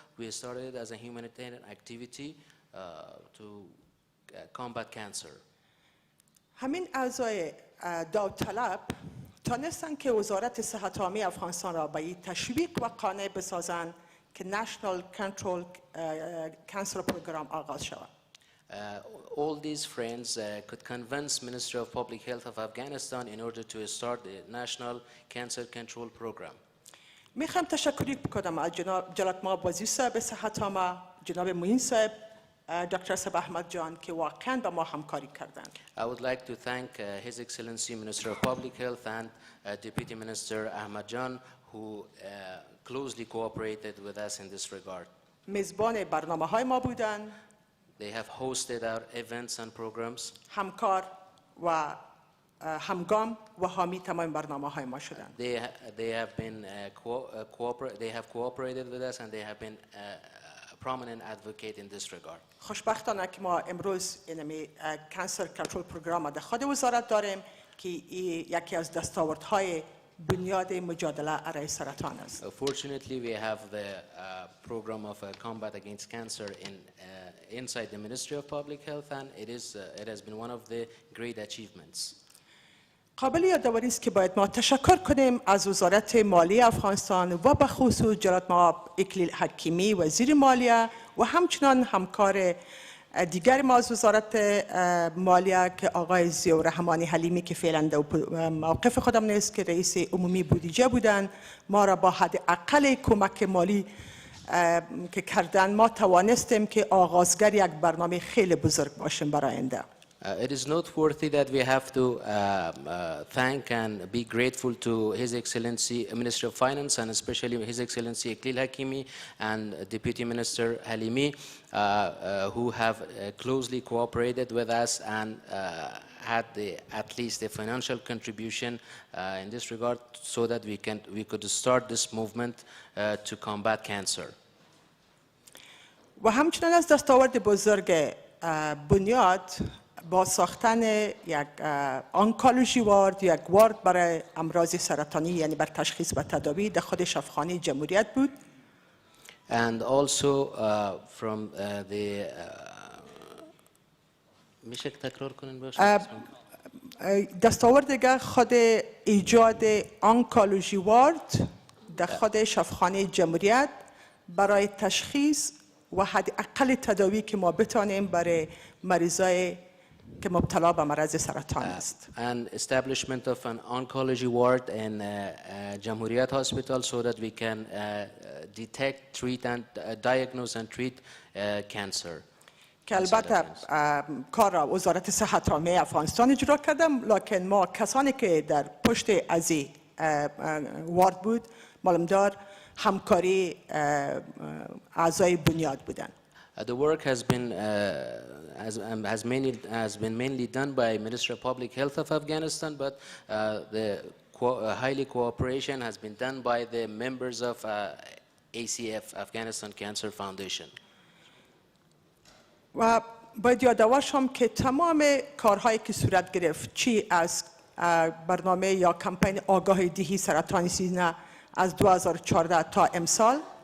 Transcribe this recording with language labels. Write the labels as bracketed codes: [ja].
[en] We started as a humanitarian activity to combat cancer. [fa] همین اعضای داوطلب تانستن که وزارت صحت عامه افغانستان را به تشویق و قانع بسازند که National Control Cancer Program آغاز شود. [en] All these friends could convince Ministry of Public Health of Afghanistan in order to start the National Cancer Control Program. [fa] میخوام تشکری بکنم از جناب ما وزیر صاحب صحت عامه، جناب معین صاحب، دکتر صاحب احمد جان که واقعاً با ما همکاری کردند. [en] I would like to thank His Excellency Minister of Public Health and Deputy Minister Ahmad Jan who closely cooperated with us in this regard. [fa] میزبان برنامه‌های ما بودند. [en] They have hosted our events and programs. [fa] همکار و همگام و حامی تمام برنامه‌های ما شدند. [en] They have cooperated with us and they have been a prominent advocate in this regard. [fa] خوشبختانه که ما امروز این کانسر کنترل پروگرام در خود وزارت داریم که یکی از دستاوردهای بنیاد مجادله علیه سرطان است. [en] Fortunately, we have the program of combat against cancer inside the Ministry of Public Health, and it has been one of the great achievements. [fa] قابل یادآوری است که باید ما تشکر کنیم از وزارت مالیه افغانستان و به خصوص جناب اکلیل حکیمی وزیر مالیه و همچنان همکار دیگر ما از وزارت مالیه که آقای ضیاءالرحمن حلیمی که فعلا در موقف خودم نیست که رئیس عمومی بودجه بودن، ما را با حد اقل کمک مالی که کردن ما توانستیم که آغازگر یک برنامه خیلی بزرگ باشیم برای آینده. [en] It is noteworthy that we have to thank and be grateful to His Excellency Minister of Finance and especially His Excellency Iqlil Hakimi and Deputy Minister Halimi who have closely cooperated with us and had at least a financial contribution in this regard so that we could start this movement to combat cancer. [fa] و همچنین از دستاورد بزرگ بنیاد با ساختن یک آنکولوژی وارد، یک وارد برای امراض سرطانی یعنی بر تشخیص و تداوی در خود شفاخانه جمهوریت بود. [en] And also from the [fa] میشه تکرار کنین باشه؟ دستاورد دیگر خود ایجاد آنکولوژی وارد در خود شفاخانه جمهوریت برای تشخیص و حد اقل تداوی که ما بتانیم برای مریضای که مبتلا به مرض سرطان است. [en] And establishment of an oncology ward in Jamhuriyat Hospital so that we can detect, treat and diagnose and treat cancer. [fa] که البته کار را وزارت صحت عامه افغانستان اجرا کردم، لکن ما کسانی که در پشت از وارد بود معلومدار همکاری اعضای بنیاد بودند. [en] The work has been mainly done by Ministry of Public Health of Afghanistan, but the highly cooperation has been done by the members of ACF, Afghanistan Cancer Foundation. [fa] و باید یادآور شم که تمام کارهایی که صورت گرفت چی از برنامه یا کمپین آگاهی دهی سرطان سینه از 2014 تا امسال